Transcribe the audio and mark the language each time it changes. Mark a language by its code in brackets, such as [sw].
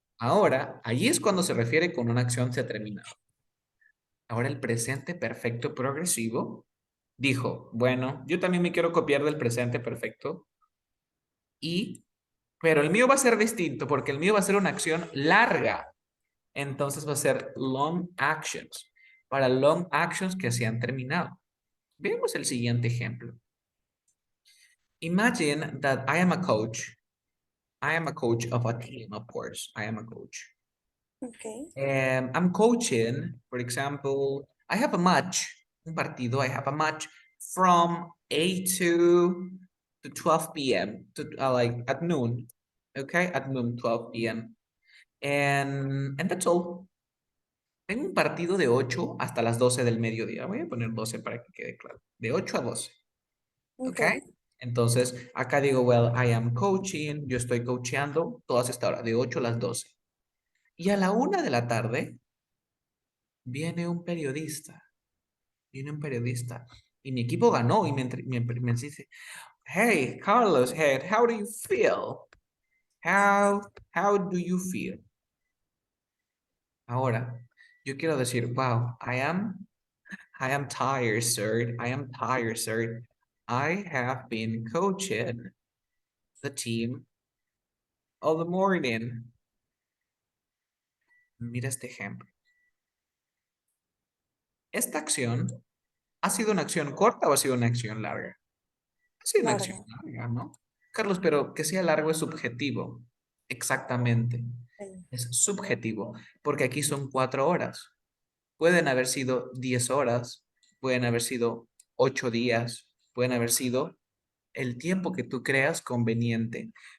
[es] Ahora, allí es cuando se refiere con una acción se ha terminado. Ahora el presente perfecto progresivo dijo, bueno, yo también me quiero copiar del presente perfecto y, pero el mío va a ser distinto porque el mío va a ser una acción larga. Entonces va a ser long actions. Para long actions que se han terminado. Veamos el siguiente ejemplo. [en] Imagine that I am a coach. I am a coach of a team, of course. I am a coach. Okay. I'm coaching, for example, I have a match, un partido, I have a match from 8 to 12 p.m. to like at noon, okay, at noon, 12 p.m. And that's all. [es] Tengo un partido de 8 hasta las 12 del mediodía. Voy a poner 12 para que quede claro. De 8 a 12, okay. [en] Okay. [es] Entonces, acá digo, [en] well, I am coaching, [es] yo estoy coacheando todas estas horas, de 8 a las 12. Y a la 1 de la tarde, viene un periodista y mi equipo ganó y me dice, hey, Carlos, [en] hey, how do you feel? How, how do you feel? [es] Ahora, yo quiero decir, [en] wow, I am tired, sir. I am tired, sir. I have been coaching the team all the morning. [es] Mira este ejemplo. ¿Esta acción ha sido una acción corta o ha sido una acción larga? Sí, una acción Larga. larga, ¿no? Carlos, pero que sea largo es subjetivo. Exactamente. [en] Okay. [es] Es subjetivo, porque aquí son 4 horas. Pueden haber sido 10 horas, pueden haber sido 8 días, pueden haber sido el tiempo que tú creas conveniente.